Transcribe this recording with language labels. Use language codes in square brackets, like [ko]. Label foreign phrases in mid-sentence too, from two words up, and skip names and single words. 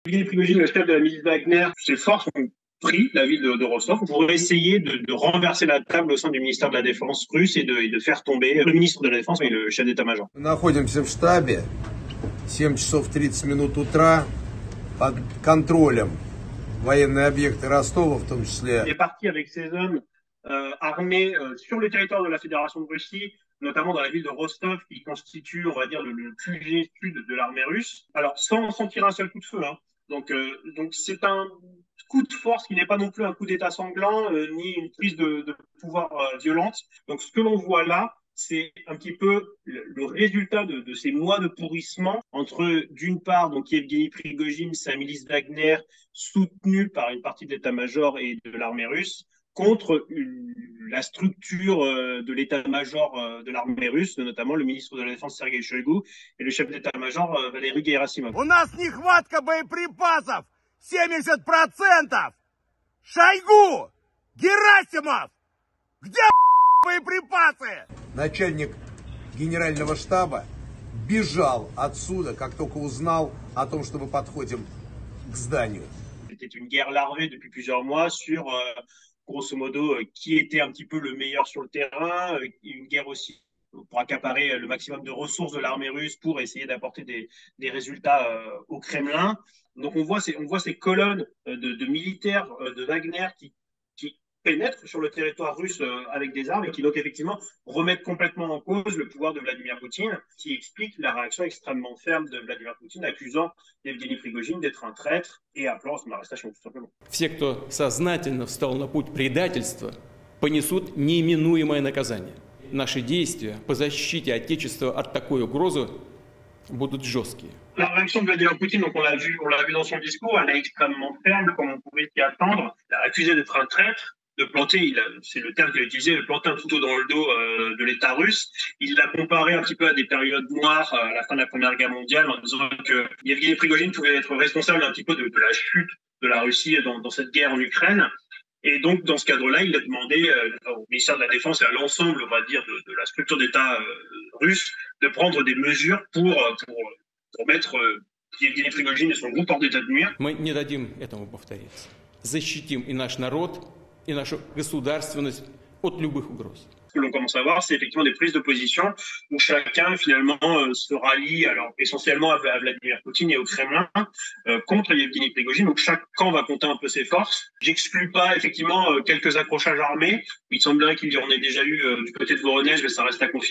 [fr] Yevgeny Prigojine, le chef de la milice Wagner, ses forces ont pris la ville de Rostov pour essayer de renverser la table au sein du ministère de la Défense russe et de faire tomber le ministre de la Défense et le chef d'état-major. [ru] Мы находимся в штабе, 7 часов 30 минут утра, под контролем военные объекты Ростова, в том числе. [fr] Il est parti avec ses hommes armés sur le territoire de la Fédération de Russie, notamment dans la ville de Rostov, qui constitue, on va dire, le QG sud de l'armée russe. Alors, sans tirer un seul coup de feu. Hein. Donc c'est un coup de force qui n'est pas non plus un coup d'état sanglant, ni une prise de pouvoir violente. Donc, ce que l'on voit là, c'est un petit peu le résultat de ces mois de pourrissement entre, d'une part, donc Yevgeny Prigojine, sa milice Wagner, soutenue par une partie de l'état-major et de l'armée russe, contre la structure de l'état-major de l'armée russe, notamment le ministre de la Défense Sergei Shoigu et le chef d'état-major Valery Gerasimov. [ru] У нас нехватка боеприпасов 70%! Шойгу! Герасимов! Где боеприпасы? Начальник генерального штаба бежал отсюда, как только узнал о том, что мы подходим к зданию. [fr] C'était une guerre larvée depuis plusieurs mois sur, grosso modo, qui était un petit peu le meilleur sur le terrain, une guerre aussi pour accaparer le maximum de ressources de l'armée russe pour essayer d'apporter des résultats au Kremlin. Donc on voit ces colonnes de militaires de Wagner qui pénètrent sur le territoire russe avec des armes et qui donc effectivement remettent complètement en cause le pouvoir de Vladimir Poutine, qui explique la réaction extrêmement ferme de Vladimir Poutine, accusant Yevgeny Prigojine d'être un traître et appelant à son arrestation tout simplement. [ru] Все, кто сознательно встал на путь предательства, понесут неименуемое наказание. Наши действия по защите Отечества от такой угрозы будут жесткие. [fr] La réaction de Vladimir Poutine, donc on l'a vu dans son discours, elle est extrêmement ferme, comme on pouvait s'y attendre. Il a accusé d'être un traître, de planter, c'est le terme qu'il a utilisé, de planter un couteau dans le dos de l'État russe. Il l'a comparé un petit peu à des périodes noires à la fin de la Première Guerre mondiale, en disant que Yevgeny Prigojine pouvait être responsable un petit peu de la chute de la Russie dans cette guerre en Ukraine. Et donc, dans ce cadre-là, il a demandé au ministère de la Défense et à l'ensemble, on va dire, de la structure d'État russe de prendre des mesures pour mettre Yevgeny Prigojine et son groupe hors d'état de nuire. [ru] Мы не дадим этому повториться. Защитим и наш народ, и нашу государственность от любых угроз. [fr] Ce que l'on commence à voir, c'est effectivement des prises de position où chacun finalement se rallie, alors essentiellement à Vladimir Poutine et au Kremlin, contre Yevgeny Prigojine. Donc chaque camp va compter un peu ses forces. J'exclus pas effectivement quelques accrochages armés. Il semblerait qu'il y en ait déjà eu du côté de Voronezh, mais ça reste à confirmer.